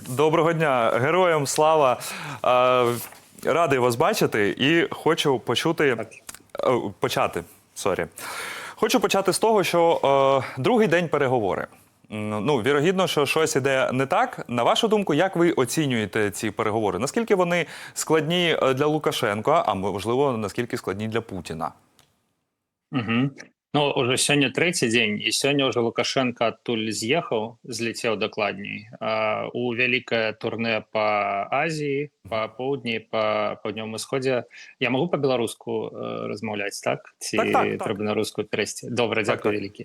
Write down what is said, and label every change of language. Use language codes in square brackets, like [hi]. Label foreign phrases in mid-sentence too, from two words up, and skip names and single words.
[uk] Доброго дня, героям слава. Радий вас бачити і хочу Хочу почати з того, що другий день переговори. Вірогідно, що щось іде не так. На вашу думку, як ви оцінюєте ці переговори? Наскільки вони складні для Лукашенка, а можливо, наскільки складні для Путіна? [be] Уже сёння трэці дзень, і сёння ўжо Лукашенко адтуль злецеў дакладней, у вялікае турне по Азіі, по поўдні, по паўднёвым усходзе. Я могу по-беларуску размаўляць, так? Ці трэба на рускую перайсці? Добра, дзякуй вялікі.